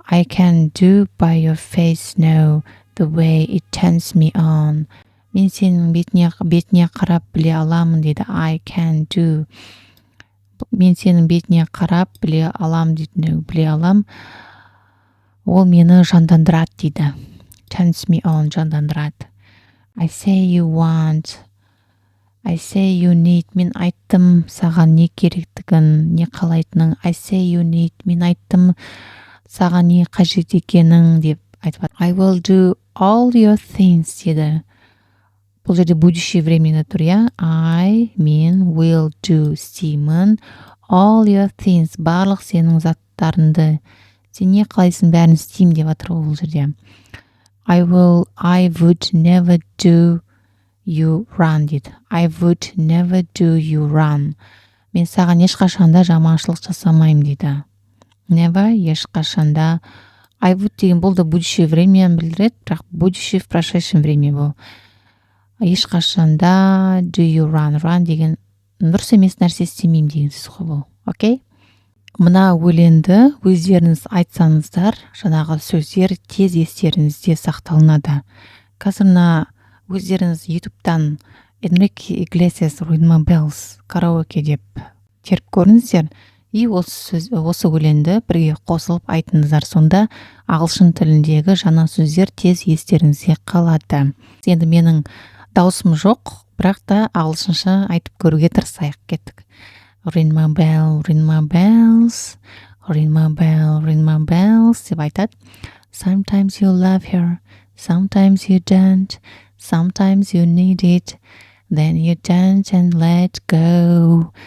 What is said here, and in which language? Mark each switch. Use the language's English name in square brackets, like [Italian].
[English] I can do by your face now the way it turns me on. [Kazakh] Мен сенің бетіне қарап біле аламын дейді. [English] I can do. [Kazakh] Мен сенің бетіне қарап біле алам дейді. Біле алам. Ол мені жандандырады дейді. [English] Turns me on, [Kazakh] жандандырады. [English] I say you want. I say you need. [Kazakh] Мен айттым саған не керектігін, не қалайтының. [English] I say you need. [Kazakh] Мен айттым саған не қажет екенің деп айтып. [English] I will do all your things [Kazakh] дейді. Бұл жерде [Russian] будущее времени [Kazakh] тұр, [English] I, [Kazakh] мен, [English] will do, [Kazakh] істеймін. [English] All your things, [Kazakh] барлық сенің заттарыңды. Сен не қалайсың бәрін істеймін деп жатыр бұл жерде. [English] I would never do you wrong [Kazakh] дейді. [English] I would never do you wrong. [Kazakh] Мен саған ешқашанда жаманшылық жасамаймын дейді. [English] Never, [Kazakh] ешқашанда. [English] I would [Kazakh] деген бұл да [Russian] будущее времени [Kazakh] білдіреді, бірақ [Russian] будущее в прошедшем времени [Kazakh] бұл. Ешқашанда [English] do you run [Kazakh] деген дұрыс емес нәрсе істемеймін деген сөз ғой бұл. Окей? Мына өлеңді өздеріңіз айтсаңыздар, жаңағы сөздер тез естеріңізде сақталынады. Қазір мына өздеріңіз YouTube-тан Enrique Iglesias Ring My Bells караоке деп теріп көріңіздер. И осы өлеңді бірге қосылып айтыңыздар. Сонда ағылшын тіліндегі жаңа сөздер тез естеріңізге қалады. Енді менің даусым жоқ, бірақ та ағылшынша айтып көруге тырысайық. Кеттік. [English] Ring my bell, ring my bells, ring my bell, ring my bells [Kazakh] деп айтады. [English] Sometimes you love her, sometimes you don't, Sometimes you need it, then you don't and let go.